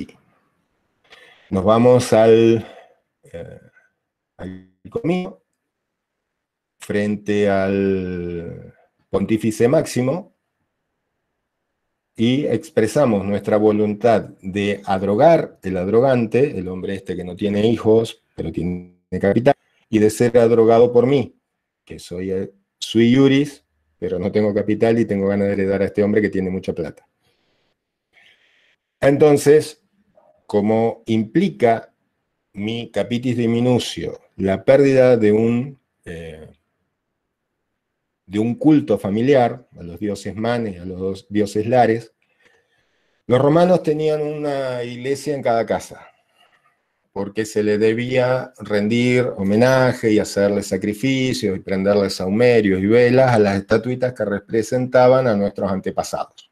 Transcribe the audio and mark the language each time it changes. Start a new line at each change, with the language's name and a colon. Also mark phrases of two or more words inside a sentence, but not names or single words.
Spanish: Nos vamos al conmigo, frente al pontífice máximo, y expresamos nuestra voluntad de adrogar el adrogante, el hombre este que no tiene hijos, pero tiene capital, y de ser adrogado por mí, que soy
Latin: sui iuris,
Spanish: pero no tengo capital y tengo ganas de heredar a este hombre que tiene mucha plata. Entonces, como implica mi
Latin: capitis diminutio
Spanish: la pérdida de un culto familiar, a los dioses manes, a los dioses lares, los romanos tenían una iglesia en cada casa, porque se le debía rendir homenaje y hacerle sacrificios y prenderle sahumerios y velas a las estatuitas que representaban a nuestros antepasados.